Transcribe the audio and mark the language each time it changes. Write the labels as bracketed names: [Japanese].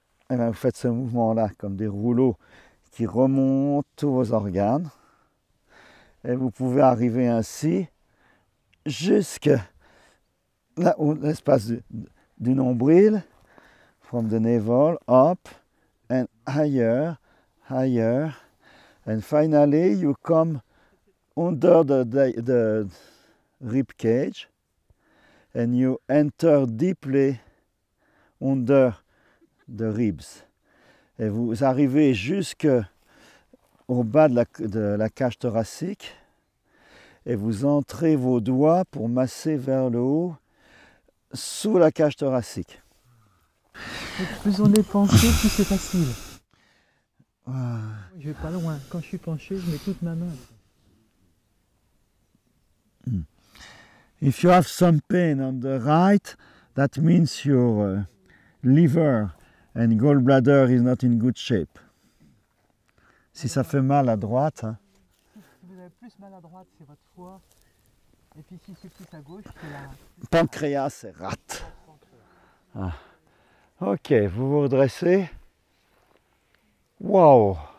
[French] Et bien, vous faites ce mouvement-là, comme des rouleaux qui remontent tous vos organes. Et vous pouvez arriver ainsi jusqu'à l'espace du nombril, [English] from the navel, up, and higher, higher. And finally, you come under the rib cage, and you enter deeply under the ribs. [French] Et vous arrivez jusqu'au bas de la cage thoracique et vous entrez vos doigts pour masser vers le haut sous la cage thoracique. Plus on est penché, plus c'est facile. Je vais pas loin. Quand je suis penché, je mets toute ma main. [English] If you have some pain on the right, that means your liver and gallbladder is not in good shape. [French] Si ça fait mal à droite... Hein. Si vous avez plus mal à droite, c'est votre foie. Et puis si c'est plus à gauche, c'est la... Pancréas, c'est rate. Ah. Ok, vous vous redressez. Wow.